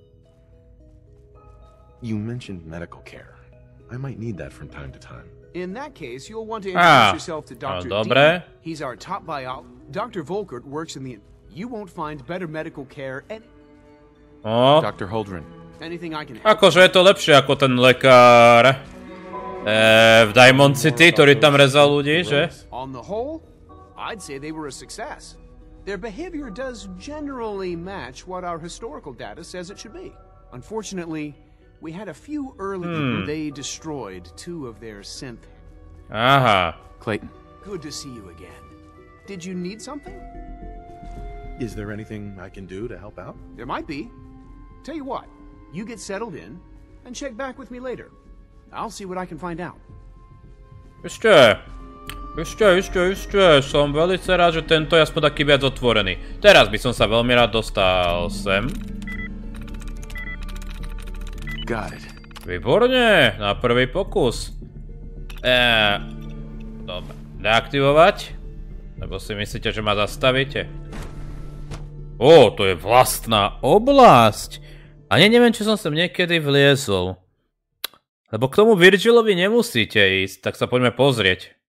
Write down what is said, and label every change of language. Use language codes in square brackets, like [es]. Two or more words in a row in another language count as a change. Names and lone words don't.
[en] You mentioned medical care. I might need that from time to time. In that case, you'll want to introduce yourself to Dr. D. He's our top biologist. Dr. Volkert works in the... You won't find better medical care any... Dr. Holdren. Anything I can help. [sk] Akože je to lepšie ako ten lekár v Diamond City, ktorý tam rezal ľudí, že? [en] On the whole, I'd say they were a success. Their behavior does generally match what our historical data says it should be. Unfortunately, we had a few early... They destroyed 2 of their synth... Aha. Clayton. Good to see you again. Did you need something? Is there anything I can do to help out? There might be. Tell you what, you get settled in and check back with me later. I'll see what I can find out. [sk] Ešte. Som velice rád, že tento je aspoň taký viac otvorený. Teraz by som sa veľmi rád dostal sem. [en] Got it. [sk] Výborne, na prvý pokus. Dobre, deaktivovať. Lebo si myslíte, že ma zastavíte? To je vlastná oblasť. Ani neviem, či som sem niekedy vliezol. Lebo k tomu Virgilovi nemusíte ísť, tak sa poďme pozrieť.